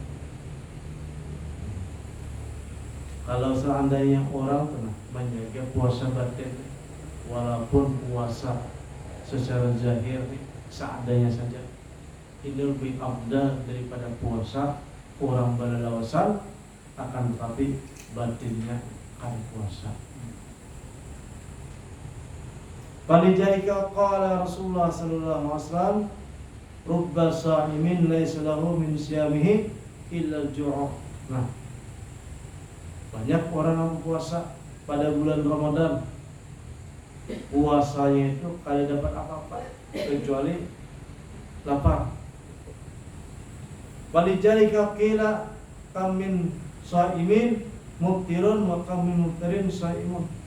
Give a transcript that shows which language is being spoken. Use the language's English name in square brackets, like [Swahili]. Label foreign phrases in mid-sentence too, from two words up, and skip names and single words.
[Banjar] Kalau seandainya orang pernah menjaga puasa batin, walaupun puasa secara zahir seadanya saja, ini lebih afdal daripada puasa orang berlawasan, akan tetapi batinnya kan puasa. [Arabic] فلذلك قال رسول الله صلى الله عليه وسلم، رب صائم ليس له من صيامه إلا الجوع'. [Banjar] Nah, banyak orang yang puasa pada bulan Ramadan, puasanya itu kada dapat apa-apa kecuali lapar. [Arabic] ولذلك قيل كم من صائم مفطر وكم من مفطر صائم.